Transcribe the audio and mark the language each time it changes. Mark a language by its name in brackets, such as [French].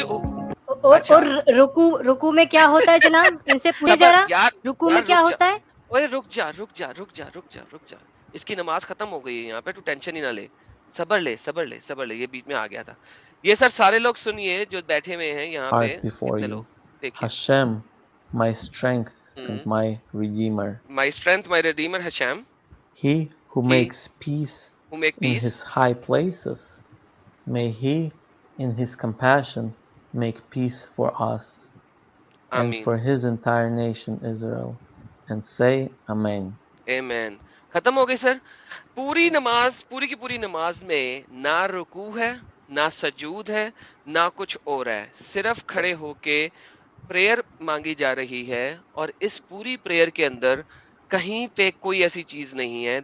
[Urdu] اور رکوع میں کیا ہوتا ہے جناب؟ ان سے پوچھے ذرا, رکوع میں کیا ہوتا ہے؟ اوے رک جا. اس کی نماز ختم ہو گئی ہے یہاں پہ, تو ٹینشن ہی نہ لے. صبر لے, یہ بیچ میں آ گیا تھا. یہ سر سارے لوگ سنیے جو بیٹھے ہوئے ہیں یہاں پہ, کتنے لوگ دیکھیے. [English] Hashem, my strength and my redeemer. My strength, my redeemer, Hashem. He who makes peace in his high places. May he in his compassion make peace for us and for his entire nation Israel. And say Amen. [Urdu] Amen. ختم ہو گئی سر. پوری کی پوری نماز میں نہ رکوع ہے, نہ سجود ہے, نہ کچھ اور ہے. صرف کھڑے ہو کے پریئر مانگی جا رہی ہے, اور اس پوری پریئر کے اندر کہیں پہ کوئی ایسی چیز نہیں ہے.